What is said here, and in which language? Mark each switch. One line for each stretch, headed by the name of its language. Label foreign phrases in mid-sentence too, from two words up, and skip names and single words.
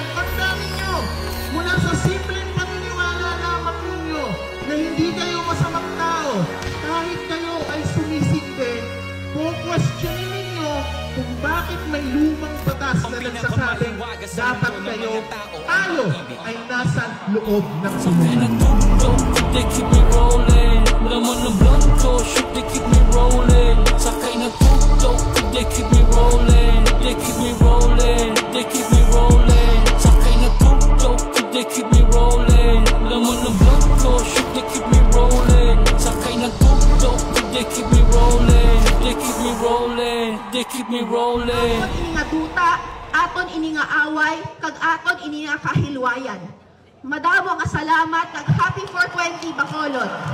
Filipino: Tandaan ninyo, mula sa simpleng paniniwala lamang ninyo na hindi kayo masamang tao, kahit kayo ay sumisindi, questionin ninyo kung bakit may lumang batas na nagsasabing dapat kayo, tayo ay nasa loob ng sinuman.
English: They keep me rolling.
Filipino: Laman ng blanco,
English: shoot, they keep me rolling.
Filipino: Sakay na tutok,
English: they keep me rolling. They keep me rolling, they keep me rolling.
Filipino: Sakay na tutok,
English: they keep me rolling.
Filipino: Laman ng blanco,
English: shoot, they keep me rolling.
Filipino: Sakay na tutok,
English: they keep me rolling. They keep me rolling, they keep me rolling.
Hiligaynon: Aton ini nga duta, aton ini nga away, kag aton ini nga kahilwayan. Madamo nga salamat kag happy 420 Bacolod.